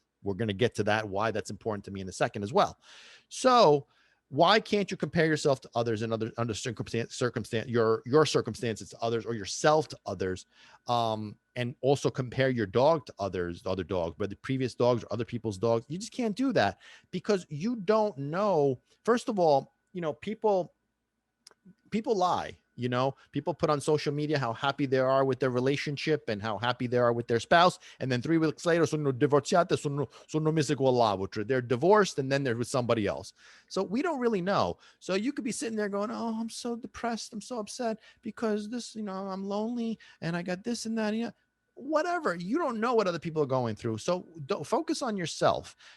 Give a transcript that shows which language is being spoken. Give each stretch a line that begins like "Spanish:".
English: We're going to get to that, why that's important to me in a second as well. So why can't you compare yourself to others and under circumstance, your circumstances to others, or yourself to others, and also compare your dog to other dogs, whether previous dogs or other people's dogs? You just can't do that, because you don't know. First of all, people lie. People put on social media how happy they are with their relationship and how happy they are with their spouse. And then 3 weeks later,
Italian: sono divorziate, sono messe con l'altro.
English: They're divorced and then they're with somebody else. So we don't really know. So you could be sitting there going, oh, I'm so depressed. I'm so upset because this, I'm lonely and I got this and that. Whatever. You don't know what other people are going through. So don't focus on yourself.